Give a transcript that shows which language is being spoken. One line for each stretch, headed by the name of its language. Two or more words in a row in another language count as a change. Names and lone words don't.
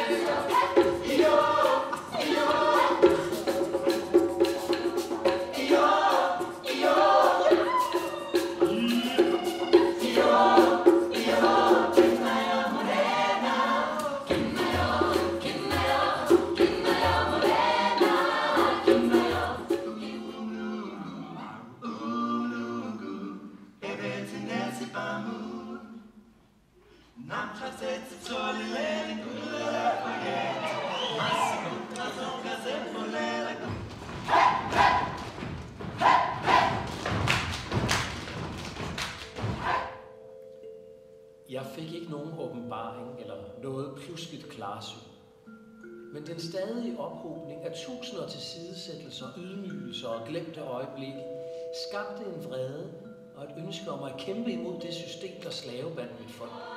Danish: Iyo, iyo, iyo, iyo, iyo, iyo, Kimaya Morena, Kimaya, Kimaya, Kimaya Morena, Kimaya. Ebetinesi Bamu, Namchasetsi Tolilele, Gula Pagete, Masikuta Zonga Zembolela. Jeg fik ikke nogen åbenbaring eller noget pludseligt klarsyn. Men den stadige ophobning af tusinder tilsidesættelser, ydmygelser og glemte øjeblikke skabte en vrede og et ønske om at kæmpe imod det system, der slavebandt mit folk.